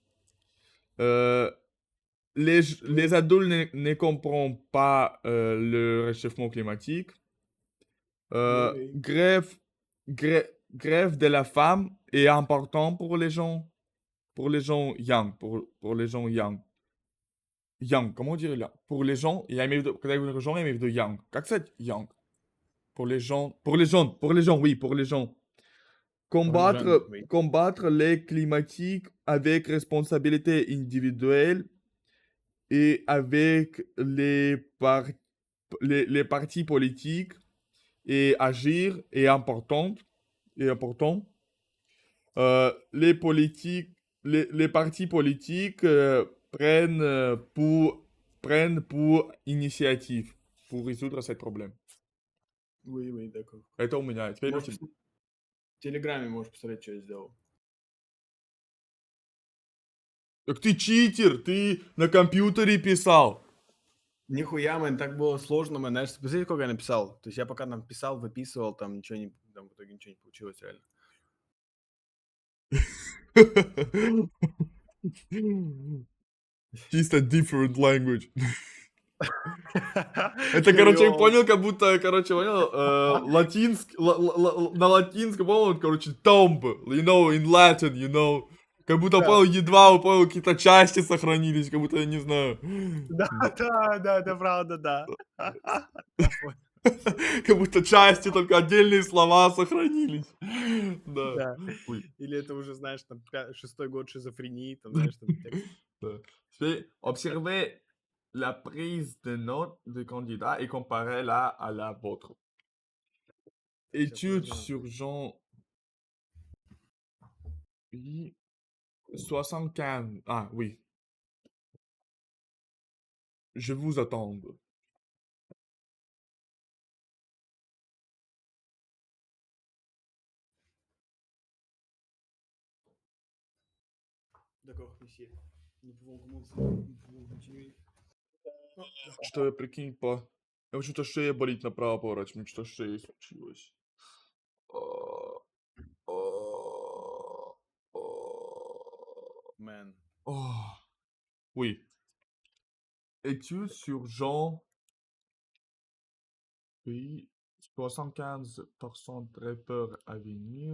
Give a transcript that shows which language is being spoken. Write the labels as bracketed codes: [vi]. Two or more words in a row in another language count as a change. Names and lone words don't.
[fr] Les adultes ne comprennent pas le réchauffement climatique. Oui. Grève de la femme est important pour les gens young. Pour les gens young. Young, comment dire là? Pour les gens, [ru] я имею в виду, когда я говорю gens, я имею в виду young. Как сказать young? [fr] Pour les gens, oui, pour les gens. jeunes, oui. Combattre les climatiques avec responsabilité individuelle et avec les partis politiques et agir est important. Les partis politiques prennent pour initiative pour résoudre ce problème. Oui, d'accord. [ru] Это у меня. Теперь у Может, тебя. в Телеграме можешь посмотреть, что я сделал. Так ты читер, ты на компьютере писал. Нихуя, мэн, так было сложно, мэн. Знаешь, посмотри, сколько я написал. То есть я пока там писал, выписывал, там в итоге ничего не получилось реально. Чисто [en] different language. [ru] Это, короче, я понял, как будто, понял, на латинском, понял, [en] tomb, in Latin, [ru] Как будто, понял, едва, понял, какие-то части сохранились, как будто, я не знаю. Да, правда, да. Как будто части, только отдельные слова сохранились. Да. Или это уже, знаешь, там 6-й год шизофрении, там, знаешь, там текст. [fr] Observez la prise de notes du candidat et comparez-la à la vôtre. Étude sur Jean 75. Ah oui. Je vous attends. D'accord, monsieur. Nous pouvons commencer. Nous pouvons continuer. [ru] Что-то прикинь по... Что-то шея болит направо поворачивать, что шея случилось. А, а, а. [en] Man. [fr] Oh, oui. Étude sur Jean pays 75% très peur à venir.